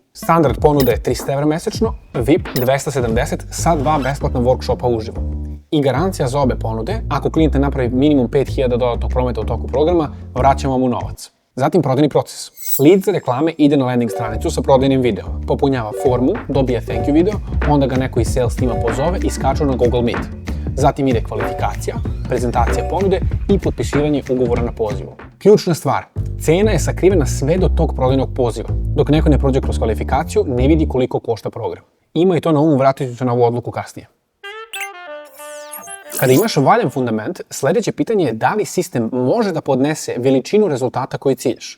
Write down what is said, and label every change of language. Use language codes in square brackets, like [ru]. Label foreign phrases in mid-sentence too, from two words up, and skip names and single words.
[sr] Standard ponuda je 300 € mesečno, VIP 270 sa 2 besplatna workshopa uživo. I garancija za obe ponude, ako klijent ne napravi minimum 5000 dodatnog prometa u toku programa, vraćamo mu novac. Zatim prodajni proces. Lead za reklame ide na landing stranicu sa prodajnim videom, popunjava formu, dobije [en] thank you video, [sr] onda ga neko iz sales tima pozove i skaču na Google Meet. Zatim ide kvalifikacija, prezentacija ponude i potpisivanje ugovora na pozivu. Ključna stvar, cena je sakrivena sve do tog prodajnog poziva. Dok neko ne prođe kroz kvalifikaciju, ne vidi koliko košta program. [bs] Ima i to na umu, vratit ću se na ovu odluku kasnije. Kada imaš valjan fundament, sljedeće pitanje je da li sistem može da podnese veličinu rezultata koji ciljaš.